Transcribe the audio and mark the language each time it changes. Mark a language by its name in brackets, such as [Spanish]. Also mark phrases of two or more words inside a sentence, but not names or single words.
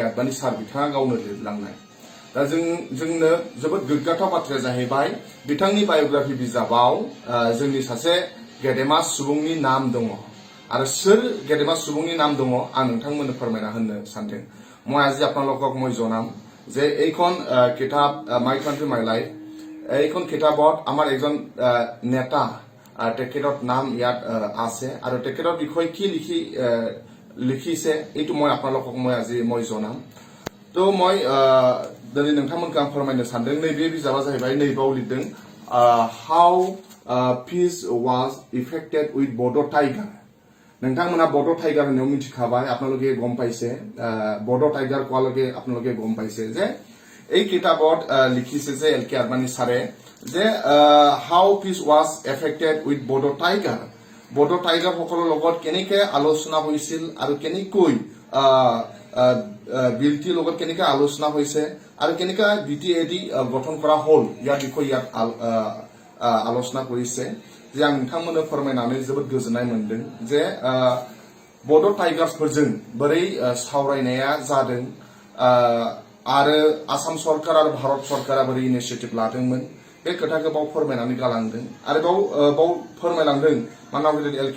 [Bodo] आदबानी सार बिथाङा गावनो लिरलांनाय दा जोंनो जोबोद गोग्गाथाव बाथ्राया जाहैबाय बिथांनि बायोग्राफि बिजाबाव जोंनि सासे गेदेमा सुबुंनि नाम दङ आरो सोर गेदेमा सुबुंनि नाम दङ आं नोंथांमोननो फोरमायना होनो सानदों [Assamese] মই আজি আপোনালোকক মই জনাম যে এইখন কিতাপ মাই কান্ট্রি মাই লাইফ এইখন কিতাপত আমাৰ এজন নেতা তেখেতৰ নাম ইয়াত আছে আৰু তেখেতৰ বিষয়ে কি লিখিছে এইটো মই আপোনালোকক আজি জনাম তো মই [Bodo] दिनै नोंथांमोनखौ आं फोरमायनो सानदों नैबे बिजाबा जाहैबाय नैबाव लिरदों [English] how peace was affected with [Bodo] बड' टाइगार नोंथांमोना बड' टाइगार होननायाव मिथिखाबाय [Assamese] আপোনালোকে গম পাইছে বড' টাইগাৰ কোৱালৈকে আপোনালোকে গম পাইছে যে এই কিতাপত লিখিছে যে এল.কে. আদবানী ছাৰে যে [English] how peace was affected with [Assamese] বড' টাইগাৰ সকলৰ লগত কেনেকৈ আলোচনা হৈছিল আৰু কেনেকৈ বিলটিৰ লগত কেনেকৈ আলোচনা হৈছে আৰু কেনেকৈ বিটিএডি গঠন কৰা হ'ল ইয়াৰ বিষয়ে ইয়াত আলোচনা কৰিছে যে [Bodo] आं नोंथांमोननो फोरमायनानै जोबोद गोजोननाय मोनदों जे बड' टाइगार्सफोरजों बोरै सावरायनाया जादों आरो आसाम सरकार आरो भारत सरकारा बोरै इनिशिएटिभ लादोंमोन बे खोथाखौ बाव फोरमायनानै गालांदों आरो बाव फोरमायलांदों माननीय एल.के.